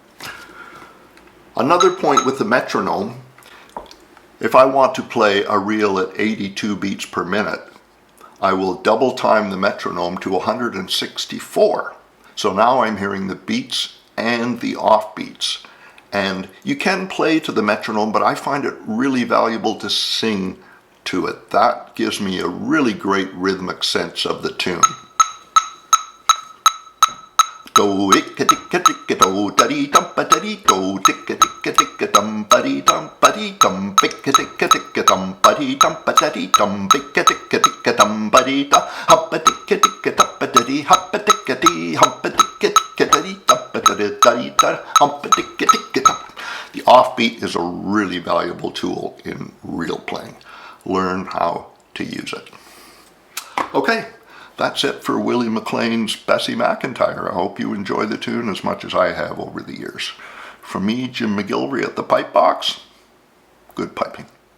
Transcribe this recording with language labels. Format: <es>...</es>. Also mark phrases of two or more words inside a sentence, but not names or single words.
<en>Another point with the metronome, if I want to play a reel at 82 beats per minute, I will double time the metronome to 164. So now I'm hearing the beats and the offbeats. And you can play to the metronome, but I find it really valuable to sing to it. That gives me a really great rhythmic sense of the tune. Do icka ticka ticka do daddy dum ba daddy do ticka ticka ticka dum buddy dum bicka ticka ticka dum buddy dum ba daddy dum bicka ticka ticka dum buddy da hoppa ticka ticka dum ba daddy hoppa ticka dee hoppa ticka ticka daddy dum ba daddy da hoppa ticka ticka dum. The offbeat is a really valuable tool in reel playing. Learn how to use it. Okay. That's it for Willie McLean's Bessie McIntyre. I hope you enjoy the tune as much as I have over the years. From me, Jim McGillivray at the PipeBox, good piping.</en>